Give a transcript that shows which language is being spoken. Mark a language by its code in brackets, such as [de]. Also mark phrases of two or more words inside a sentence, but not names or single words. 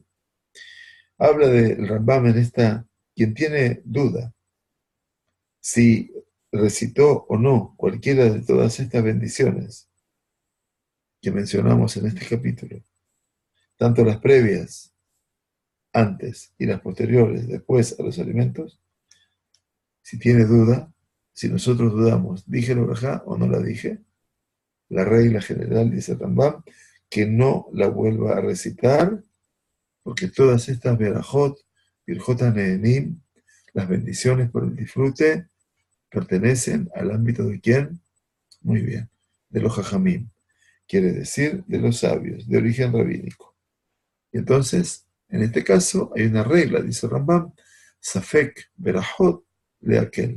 [es] Habla del Rambam en esta, quien tiene duda si recitó o no cualquiera de todas estas bendiciones que mencionamos en este capítulo, tanto las previas, antes, y las posteriores, después a los alimentos, si tiene duda, si nosotros dudamos, ¿dije la brajá o no la dije? La regla general, dice Rambam, que no la vuelva a recitar, porque todas estas verajot, [he] birjot nehenim, [es] las bendiciones por el disfrute, pertenecen al ámbito de ¿quién? Muy bien, de los jajamim, quiere decir de los sabios, de origen rabínico. Y entonces, en este caso, hay una regla, dice Rambam, [he] Safek Berajot le aquel.